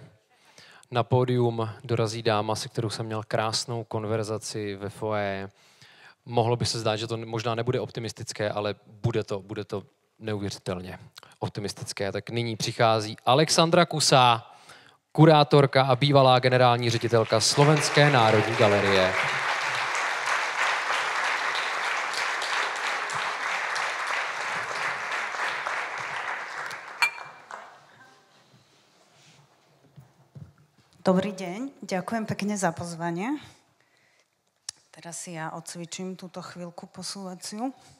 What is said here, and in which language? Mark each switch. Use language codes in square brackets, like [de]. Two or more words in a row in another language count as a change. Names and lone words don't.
[cs] Na pódium dorazí dáma, se kterou jsem měl krásnou konverzaci ve foyer. Mohlo by se zdát, že to možná nebude optimistické, ale bude to neuvěřitelně optimistické. Tak nyní přichází Alexandra Kusá, kurátorka a bývalá generální ředitelka Slovenské národní galerie. [sk] Dobrý deň, ďakujem pekne za pozvanie. Teraz si ja odcvičím túto chvíľku posúvaciu.